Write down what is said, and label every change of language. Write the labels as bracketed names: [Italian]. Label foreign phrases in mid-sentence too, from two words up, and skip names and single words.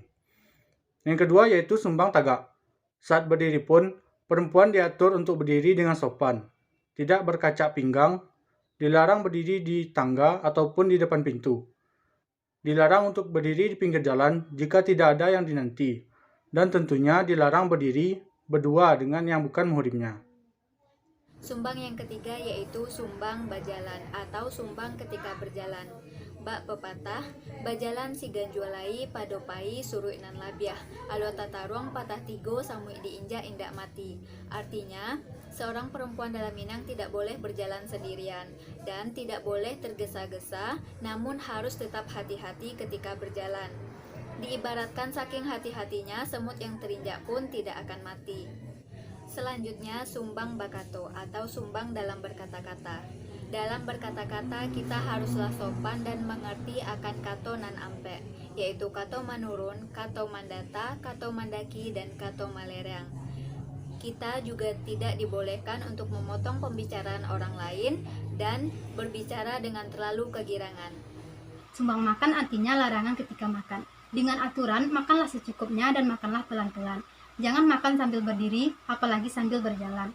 [Indonesian] Yang kedua yaitu Sumbang Tagak. Saat berdiri pun, perempuan diatur untuk berdiri dengan sopan, tidak berkacak pinggang, dilarang berdiri di tangga ataupun di depan pintu. Dilarang untuk berdiri di pinggir jalan jika tidak ada yang dinanti. Dan tentunya dilarang berdiri berdua dengan yang bukan muhrimnya. Sumbang yang ketiga yaitu Sumbang Bajalan atau Sumbang ketika berjalan. Bak pepatah, [Minangkabau] bajalan si ganjualai padopai suruh inan labiah, alo tataruang patah tigo samui diinjak indak mati. [Indonesian] Artinya, seorang perempuan dalam Minang tidak boleh berjalan sendirian dan tidak boleh tergesa-gesa, namun harus tetap hati-hati ketika berjalan. Diibaratkan saking hati-hatinya, semut yang terinjak pun tidak akan mati. Selanjutnya, Sumbang Bakato atau Sumbang dalam berkata-kata. Dalam berkata-kata, kita haruslah sopan dan mengerti akan [Minangkabau] kato nan ampe, [Indonesian] yaitu [Minangkabau] kato manurun, kato mandata, kato mandaki, dan kato malerang. [Indonesian] Kita juga tidak dibolehkan untuk memotong pembicaraan orang lain dan berbicara dengan terlalu kegirangan. Sumbang makan artinya larangan ketika makan. Dengan aturan, makanlah secukupnya dan makanlah pelan-pelan. Jangan makan sambil berdiri, apalagi sambil berjalan.